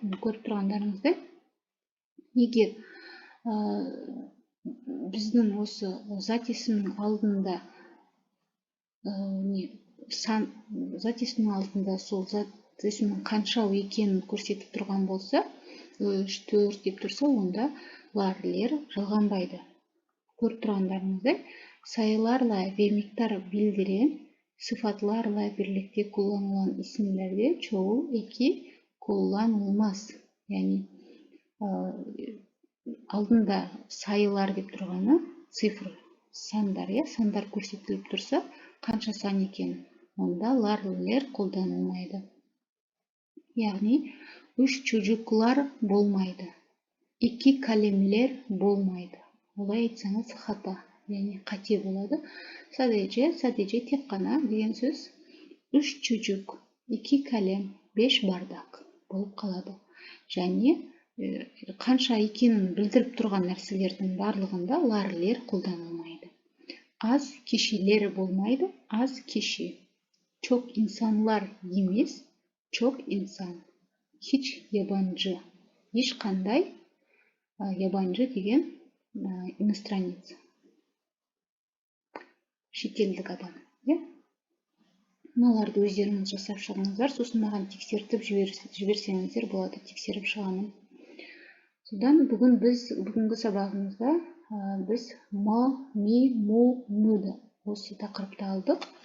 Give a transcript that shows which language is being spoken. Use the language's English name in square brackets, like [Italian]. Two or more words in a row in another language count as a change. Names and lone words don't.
[Kazakh] Көріп тұрғандарыңыздай, егер біздің осы зат есімнің алдында сол зат есімнің қаншау екенін көрсетіп тұрған болса, 3, 4 деп тұрса, онда лар-лер жалғанбайды. Көріп тұрғандарыңыздай, [Turkish] sayılarla ve miktar bildiren sıfatlarla birlikte kullanılan isimlerde çoğul eki kullanılmaz. [Kazakh] Yani алдында sayılar деп тұрғаны цифр, сандар, сандар көрсетіліп тұрса, қанша сан екен, онда лар-лер қолданылмайды. Яғни, 3 çocuklar болмайды. 2 kalemler болмайды. Олай айтсаңыз хата, яғни қате болады. Sadece тек қана деген сөз [Turkish] 3 çocuk, 2 kalem, 5 bardak [Kazakh] болып қалады. Және қанша екенін білдіріп тұрған нәрселердің барлығында лар-лер қолданылмайды. [Turkish] Az kişiler болмайды, az kişi. Çok insanlar емес, çok insan. Hiç yabancı. Ешқандай, yabancı деген иностранец. [Kazakh] Шетелдік адам. Мыналарды өздеріңіз жасап шығыңыздар, сосын маған тексертіп жіберсеңіздер болады, тексеріп шығамын. Содан бүгінгі сабағымызда біз ма, ми, му, мүді осы тақырыпты алдық.